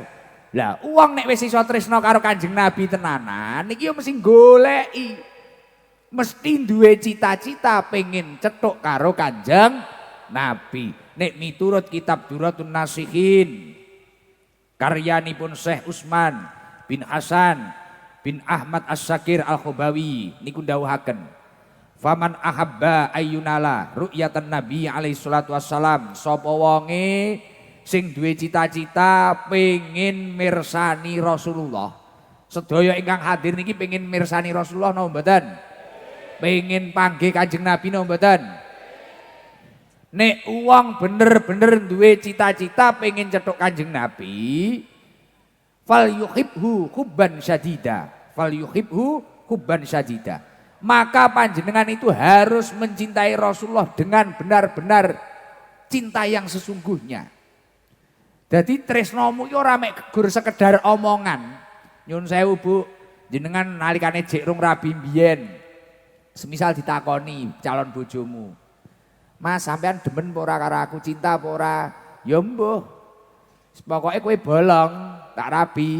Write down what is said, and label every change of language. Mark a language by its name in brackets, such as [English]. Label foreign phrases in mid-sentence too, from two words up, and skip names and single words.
[Javanese] Lah wong nek wis iso tresna karo Kanjeng Nabi tenanan niki ya mesti goleki. Mesti duwe cita-cita pengen cetuk karo Kanjeng Nabi. Nek miturut kitab Duratun Nasihin karyanipun Syekh Utsman bin Hasan bin Ahmad As-Sakir Al-Khobawi niku ndawuhaken [Arabic] فمن أحب أن ينال رؤية النبي عليه الصلاة والسلام, [Javanese] sapa wonge sing duwe cita-cita pengin mirsani Rasulullah. Sedaya ingkang hadir niki pengin mirsani Rasulullah napa mboten? Pengin panggih Kanjeng Nabi napa mboten? Nek wong bener-bener duwe cita-cita pengin cetuk Kanjeng Nabi, [Arabic] فليحبه حبا شديدا. فليحبه حبا شديدا. [Indonesian] Maka panjenengan itu harus mencintai Rasulullah dengan benar-benar cinta yang sesungguhnya. [Javanese] Jadi tresnomu yo ora mek gur sekedar omongan. Nyun sewu Bu, jenengan nalikane jek rung rabi mbiyen. Semisal ditakoni calon bojomu. Mas sampean demen apa ora karo aku, cinta apa ora? Ya mbuh. Pokoke kowe bolong, tak rabi.